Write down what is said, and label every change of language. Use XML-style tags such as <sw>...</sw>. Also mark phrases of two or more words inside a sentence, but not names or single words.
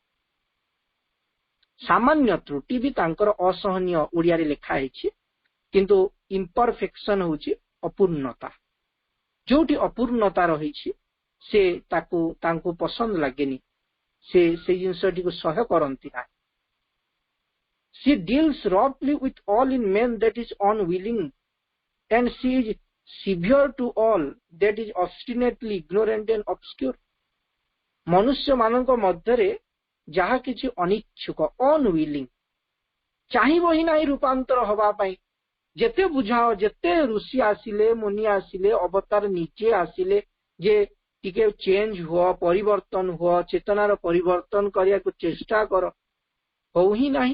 <or>ସାମାନ୍ୟ ତ୍ରୁଟି ବି ତାଙ୍କର ଅସହନୀୟ ଓଡିଆରେ ଲେଖା ହେଇଛି, କିନ୍ତୁ ଇମ୍ପରଫେକ୍ସନ ହଉଛି ଅପୂର୍ଣ୍ଣତା। ଯୋଉଠି ଅପୂର୍ଣ୍ଣତା ରହିଛି ସେ ତାଙ୍କୁ ପସନ୍ଦ ଲାଗେନି, ସେ ସେଇ ଜିନିଷଟିକୁ ସହ୍ୟ କରନ୍ତି ନାହିଁ।</or> <en>She deals roughly with all in men that is unwilling, and she is severe to all that is obstinately ignorant and obscure.</en> <or>ମନୁଷ୍ୟ ମାନଙ୍କ ମଧ୍ୟରେ ଯାହା କିଛି ଅନିଚ୍ଛୁକ, ଅନୱିଲିଂ, ଚାହିଁବ ହିଁ ନାହିଁ ରୂପାନ୍ତର ହବା ପାଇଁ। ଯେତେ ବୁଝାଅ, ଯେତେ ଋଷି ଆସିଲେ, ମୁନି ଆସିଲେ, ଅବତାର ନିଜେ ଆସିଲେ ଯେ ଟିକେ ଚେଞ୍ଜ ହୁଅ, ପରିବର୍ତ୍ତନ ହୁଅ, ଚେତନାର ପରିବର୍ତ୍ତନ କରିବାକୁ ଚେଷ୍ଟା କର, ହଉ ହିଁ ନାହିଁ।</or>